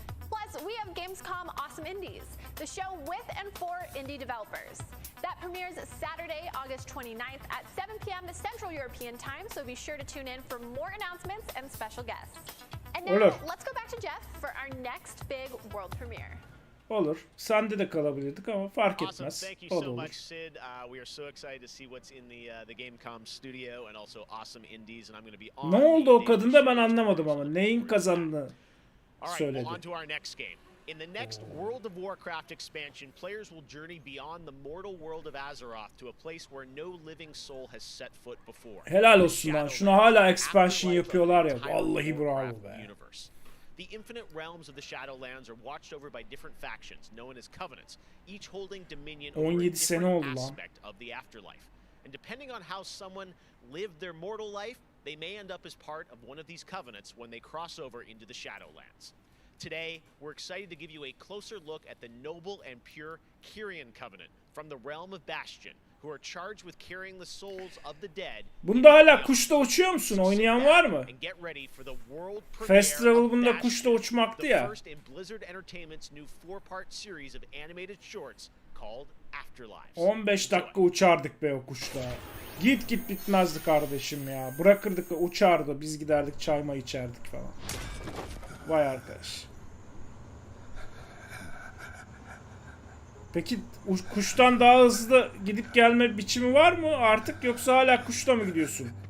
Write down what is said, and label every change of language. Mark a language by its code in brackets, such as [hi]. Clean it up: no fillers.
[en] Plus, we have Gamescom Awesome Indies, the show with and for indie developers. That premieres Saturday, August 29th at 7 p.m. Central European Time, so be sure to tune in for more announcements and special guests. And now, let's go back to Jeff for our next big world premiere. [tr] Olur. Sende de kalabilirdik ama fark etmez. [en] Thank you so much, Sid. We are so excited to see what's in the Gamescom studio and also Awesome Indies, and I'm going to be on. [tr] Ne oldu o kadında ben anlamadım ama neyin kazandığını söyledi. [en] On to our next game. In the next World of Warcraft expansion, players will journey beyond the mortal world of Azeroth to a place where no living soul has set foot before. [tr] Helal olsun lan. Şuna hala expansion yapıyorlar ya. Vallahi bravo be. [en] The infinite realms of the Shadowlands are watched over by different factions known as covenants, each holding dominion over a different aspect of the afterlife. And depending on how someone lived their mortal life, they may end up as part of one of these covenants when they cross over into the Shadowlands. Today, we're excited to give you a closer look at the noble and pure Kyrian covenant from the realm of Bastion, who are charged with carrying the souls of the dead. [tr] Bunda hala kuşla uçuyor musun? Oynayan var mı? Fast Travel bunda kuşla uçmaktı ya. [en] First in Blizzard Entertainment's new 4-part series of animated shorts called Afterlives. [tr] 15 dakika uçardık be o kuşla. Git bitmezdi kardeşim ya. Bırakırdık da uçardı. Biz giderdik çayma içerdik falan. Vay arkadaş. Peki kuştan daha hızlı gidip gelme biçimi var mı artık, yoksa hala kuşla mı gidiyorsun?